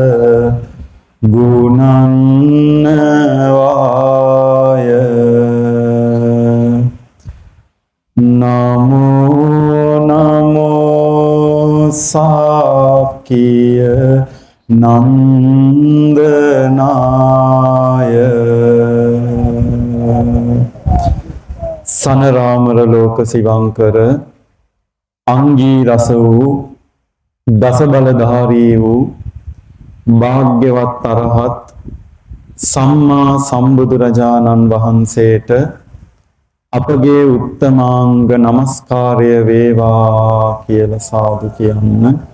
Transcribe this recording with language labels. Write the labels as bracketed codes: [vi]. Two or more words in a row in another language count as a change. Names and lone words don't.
[pi] ගුණන්නවාය නමෝ නමෝ සාකිය නන්දනාය සනරාමර [si] ලෝක සිවංකර අංගී රස වූ දස බලධාරී වූ භාග්‍යවත් අරහත් සම්මා සම්බුදුරජාණන් වහන්සේට අපගේ උත්තමාංග නමස්කාරය වේවා කියලා සාදු කියන්න.